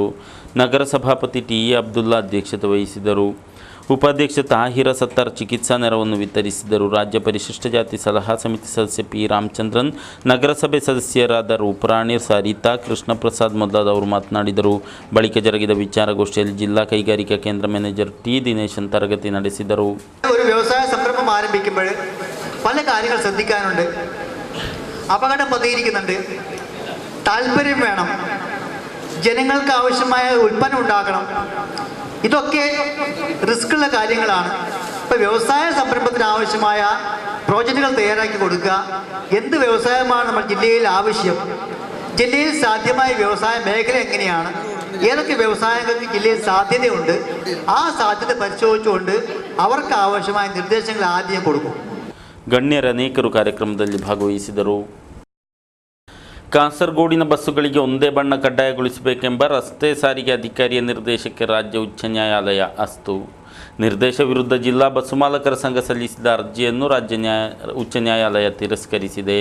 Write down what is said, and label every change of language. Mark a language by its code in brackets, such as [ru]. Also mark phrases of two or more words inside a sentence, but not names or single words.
[kn] ನಗರ ಸಭಾಪತಿ TE ಅಬ್ದುಲ್ಲಾ ಅಧ್ಯಕ್ಷತೆ ವಹಿಸಿದರು. ಉಪಾಧ್ಯಕ್ಷ ತಾಹಿರ ಸತ್ತಾರ್ ಚಿಕಿತ್ಸಾ ನೆರವನ್ನು ವಿತರಿಸಿದರು. ರಾಜ್ಯ ಪರಿಶಿಷ್ಟ ಜಾತಿ ಸಲಹಾ ಸಮಿತಿ ಸದಸ್ಯ P ರಾಮಚಂದ್ರನ್, ನಗರಸಭೆ ಸದಸ್ಯರಾದ ರೂಪರಾಣಿ, ಸರಿತಾ, ಕೃಷ್ಣಪ್ರಸಾದ್ ಮೊದಲಾದವರು ಮಾತನಾಡಿದರು. ಬಳಿಕ ಜರುಗಿದ ವಿಚಾರಗೋಷ್ಠಿಯಲ್ಲಿ ಜಿಲ್ಲಾ ಕೈಗಾರಿಕಾ ಕೇಂದ್ರ ಮ್ಯಾನೇಜರ್ T ദിനേശൻ തരഗതി ನಡೆಸಿದರು. [ml] ഒരു വ്യവസായ സംരംഭം ആരംഭിക്കുമ്പോൾ പല കാര്യങ്ങൾ ശ്രദ്ധിക്കാനുണ്ട്. അപകടം പതിയിരിക്കുന്നുണ്ട്. താല്പര്യം വേണം. ജനങ്ങൾക്ക് ആവശ്യമായ ഉൽപ്പന്നം ഉണ്ടാക്കണം. ഇതൊക്കെ റിസ്ക്കുള്ള കാര്യങ്ങളാണ്. ഇപ്പോൾ വ്യവസായ സംരംഭത്തിന് ആവശ്യമായ പ്രോജക്റ്റുകൾ തയ്യാറാക്കി കൊടുക്കുക. എന്ത് വ്യവസായമാണ് നമ്മൾ ജില്ലയിൽ ആവശ്യം, ജില്ലയിൽ സാധ്യമായ വ്യവസായ മേഖല എങ്ങനെയാണ്, ഏതൊക്കെ വ്യവസായങ്ങൾക്ക് ജില്ലയിൽ സാധ്യതയുണ്ട്, ആ സാധ്യത പരിശോധിച്ചുകൊണ്ട് അവർക്ക് ആവശ്യമായ നിർദ്ദേശങ്ങൾ ആദ്യം കൊടുക്കും. [kn] ಗಣ್ಯರನೇಕರು ಕಾರ್ಯಕ್ರಮದಲ್ಲಿ ಭಾಗವಹಿಸಿದರು. ಕಾಸರಗೋಡಿನ ಬಸ್ಸುಗಳಿಗೆ ಒಂದೇ ಬಣ್ಣ ಕಡ್ಡಾಯಗೊಳಿಸಬೇಕೆಂಬ ರಸ್ತೆ ಸಾರಿಗೆ ಅಧಿಕಾರಿಯ ನಿರ್ದೇಶಕ್ಕೆ ರಾಜ್ಯ ಉಚ್ಚ ನ್ಯಾಯಾಲಯ ಅಸ್ತು. ನಿರ್ದೇಶ ವಿರುದ್ಧ ಜಿಲ್ಲಾ ಬಸ್ಸು ಮಾಲಕರ ಸಂಘ ಸಲ್ಲಿಸಿದ ಅರ್ಜಿಯನ್ನು ಉಚ್ಚ ನ್ಯಾಯಾಲಯ ತಿರಸ್ಕರಿಸಿದೆ.